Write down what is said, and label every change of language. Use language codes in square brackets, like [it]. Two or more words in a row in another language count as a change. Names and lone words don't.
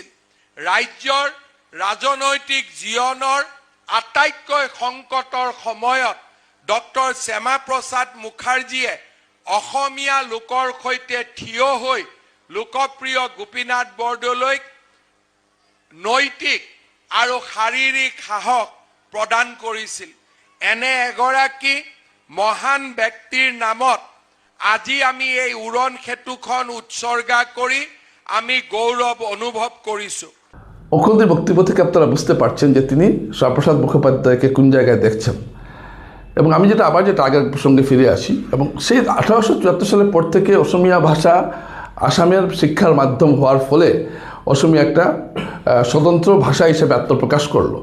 [as] ৰাজ্যৰ ৰাজনৈতিক জীৱনৰ আটাইতকৈ সংকটৰ সময়ত ডক্টৰ শ্যামাপ্ৰসাদ মুখাৰ্জীয়ে অসমীয়া লোকৰ সৈতে থিয় হৈ লোকপ্ৰিয় গোপীনাথ বৰদলৈক নৈতিক আৰু শাৰীৰিক সাহস প্ৰদান কৰিছিল। এনে এগৰাকী মহান ব্যক্তিৰ নামত আজি আমি এই উড়ন সেতুখন উৎসৰ্গা কৰি আমি গৌৰৱ অনুভৱ কৰিছোঁ। [bn] মুখ্যমন্ত্রীর বক্তব্য থেকে আপনারা বুঝতে পারছেন যে তিনি শ্যামাপ্রসাদ মুখোপাধ্যায়কে কোন জায়গায় দেখছেন। এবং আমি যেটা আগের প্রসঙ্গে ফিরে আসি, এবং সেই 1874 সালের পর থেকে অসমিয়া ভাষা আসামের শিক্ষার মাধ্যম হওয়ার ফলে অসমিয়া একটা স্বতন্ত্র ভাষা হিসেবে আত্মপ্রকাশ করলো।